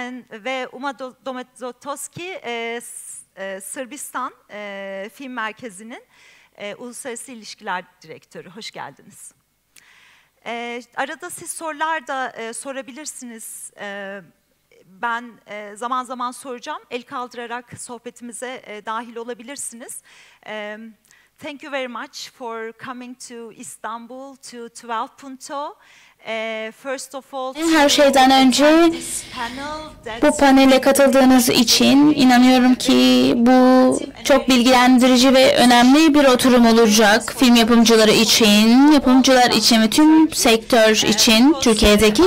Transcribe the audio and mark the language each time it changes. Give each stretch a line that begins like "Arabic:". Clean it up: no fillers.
Turkish: Ve Domazetoksi, Sırbistan Film Merkezi'nin Uluslararası İlişkiler Direktörü. Hoş geldiniz. Arada siz sorular da sorabilirsiniz. Ben zaman zaman soracağım. El kaldırarak sohbetimize dahil olabilirsiniz.
English: Thank you very much for coming to Istanbul, to 12 Punto. First of all,
Turkish: her şeyden önce bu panele katıldığınız için inanıyorum ki bu çok bilgilendirici ve önemli bir oturum olacak film yapımcıları için, yapımcılar için ve tüm sektör için Türkiye'deki.